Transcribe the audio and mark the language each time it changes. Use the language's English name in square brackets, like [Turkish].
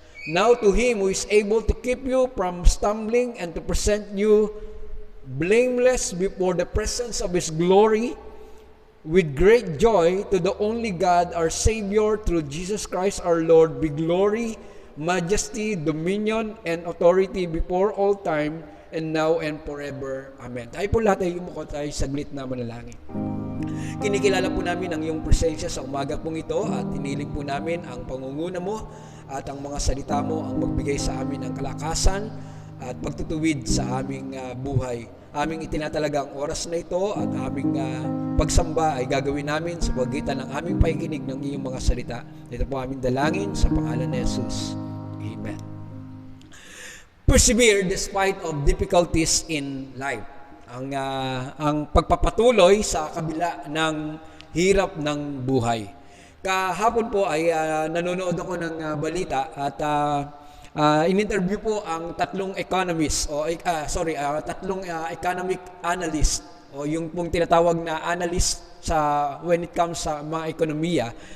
[English] Now to him who is able to keep you from stumbling and to present you blameless before the presence of his glory with great joy, to the only God our Savior through Jesus Christ our Lord, be glory, majesty, dominion, and authority before all time and now and forever. [Filipino] Amen. Tayo po lahat ay yumuko tayo saglit na manalangin. Kinikilala po namin ang iyong presensya sa umaga pong ito at iniling po namin ang pangunguna mo at ang mga salita mo ang magbigay sa amin ng kalakasan at pagtutuwid sa aming buhay. Aming itinatalaga ang oras na ito at aming pagsamba ay gagawin namin sa pagitan ng aming pakikinig ng iyong mga salita. Ito po aming dalangin sa pangalan ni Jesus. Amen. [English] Persevere despite of difficulties in life. [Filipino] Ang pagpapatuloy sa kabila ng hirap ng buhay. Kahapon po ay nanonood ako ng balita at in-interview po ang tatlong economist tatlong economic analyst o yung pong tinatawag na analyst sa [English] when it comes [Filipino] sa mga ekonomiya.